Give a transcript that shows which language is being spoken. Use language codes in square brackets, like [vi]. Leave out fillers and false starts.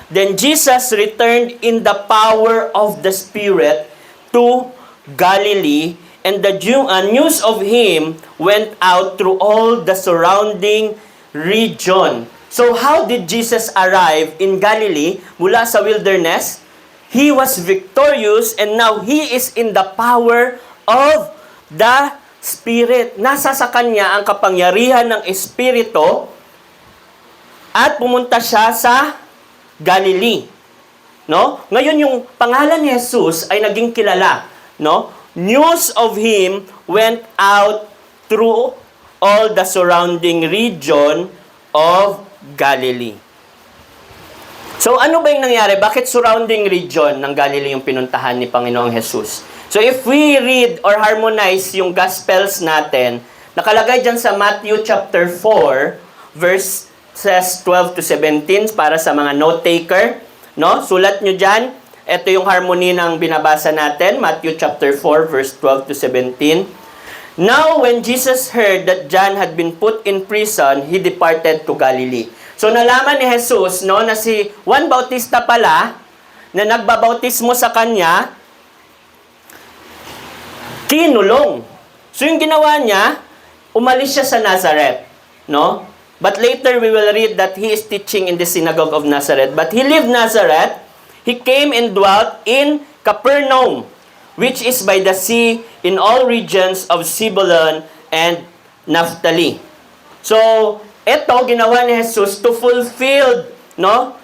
[en] Then Jesus returned in the power of the Spirit to Galilee, and the news of Him went out through all the surrounding region. So, how did Jesus arrive in Galilee [tl] mula sa [en] wilderness? He was victorious and now He is in the power of the Spirit. [tl] Nasa sa Kanya ang kapangyarihan ng Espiritu at pumunta siya sa Galilee. No? Ngayon yung pangalan ni Jesus ay naging kilala. No? [en] News of Him went out through all the surrounding region of Galilee. [tl] So ano ba yung nangyari? Bakit [en] surrounding region [tl] ng Galilee yung pinuntahan ni Panginoong Jesus? [en] So if we read or harmonize [tl] yung Gospels natin, nakalagay dyan sa Matthew chapter 4, verses 12 to 17 para sa mga note-taker. No? Sulat nyo dyan. Ito yung harmony ng binabasa natin, Matthew chapter 4, verse 12 to 17. [en] Now, when Jesus heard that John had been put in prison, He departed to Galilee. [tl] So, nalaman ni Jesus, no, na si Juan Bautista pala, na nagbabautismo sa kanya, kinulong. So, yung ginawa niya, umalis siya sa Nazareth. No? [en] But later, we will read that He is teaching in the synagogue of Nazareth. But He left Nazareth. He came and dwelt in Capernaum, which is by the sea, in all regions of Zebulun and Naphtali. [tl] So, ito, ginawa ni Jesus [en] to fulfill, [tl] no?